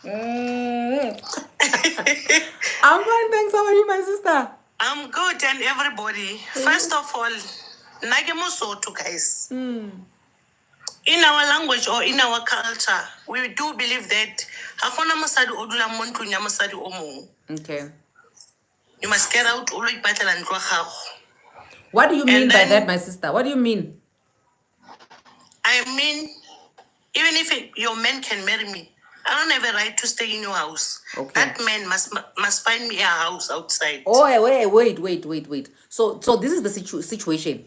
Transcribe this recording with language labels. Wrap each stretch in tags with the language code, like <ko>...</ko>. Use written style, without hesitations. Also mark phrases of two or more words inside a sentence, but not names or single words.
<en>I'm fine, thanks. How are you, my sister? I'm good, and everybody. First of all, Nagemosoto, guys. In our language or in our culture, we do believe that</en> <tn>hakuna mosadi o dula mo ntlong ya mosadi o mong.</tn> <en>Okay. You must get out</en> <tn>o lo ipatlela ntlo ya gago.</tn> <en>What do you mean by that, my sister? What do you mean? I mean, even if your man can marry me, I don't have a right to stay in your house. Okay. That man must find me a house outside. Oh, wait. So this is the situation.</en>